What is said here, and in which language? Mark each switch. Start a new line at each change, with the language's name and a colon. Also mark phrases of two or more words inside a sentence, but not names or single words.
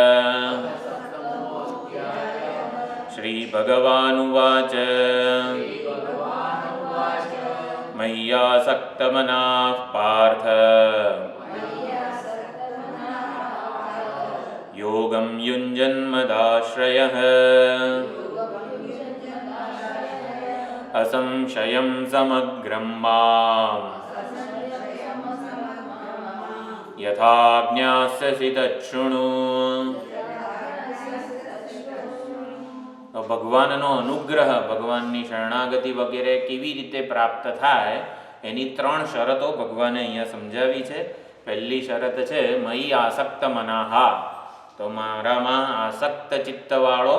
Sanskrit: શ્રી ભગવાનુવાચ મય્યાસક્તમનાઃ પાર્થ યોગં યુञ्जन्मदाश्रयः असंशयं समग्रं माम् यथा ज्ञास्यसि तच्छृणु.
Gujarati: ભગવાનનો અનુગ્રહ, ભગવાનની શરણાગતિ વગેરે કેવી રીતે પ્રાપ્ત થાય એની 3 શરતો ભગવાને અહીંયા સમજાવી છે. પહેલી શરત છે મયી આસક્ત મનાહા, તો મારામાં આસક્ત ચિત્તવાળો.